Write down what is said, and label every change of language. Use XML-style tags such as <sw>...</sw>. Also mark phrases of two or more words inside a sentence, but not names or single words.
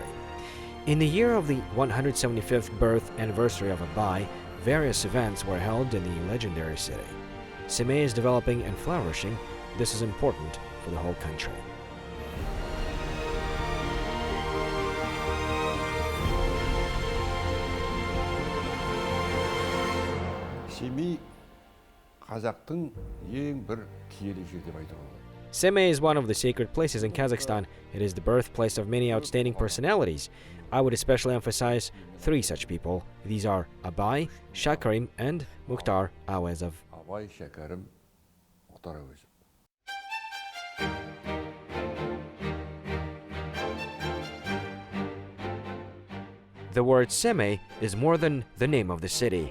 <en>In the year of the 175th birth anniversary of Abai, various events were held in the legendary city. Semey is developing and flourishing. This is important for the whole country.</en> <kk>Semey қазақтың ең бір киелі жер деп айтуға болады.</kk> <en>Semey is one of the sacred places in Kazakhstan. It is the birthplace of many outstanding personalities. I would especially emphasize three such people. These are Abai, Shakarim, and Mukhtar Auezov. Abai, Shakarim, Muktar Attah. The word Semey is more than the name of the city.</en>